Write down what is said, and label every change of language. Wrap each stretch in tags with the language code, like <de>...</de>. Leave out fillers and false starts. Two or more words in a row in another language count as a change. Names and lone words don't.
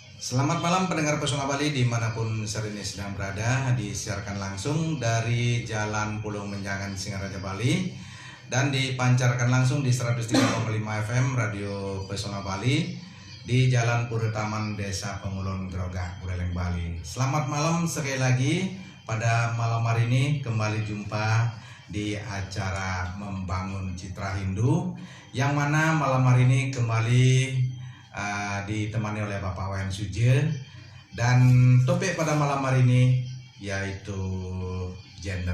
<id>Selamat malam pendengar Pesona Bali dimanapun saat ini sedang berada. Disiarkan langsung dari Jalan Pulau Menjangan Singaraja Bali dan dipancarkan langsung di 103,5 FM Radio Pesona Bali di Jalan Pura Taman Desa Pengulon Grogak, Buleleng, Bali. Selamat malam sekali lagi. Pada malam hari ini kembali jumpa di acara Membangun Citra Hindu, yang mana malam hari ini kembali ditemani oleh Bapak Wayan Suje, dan topik pada malam hari ini yaitu gender.</id>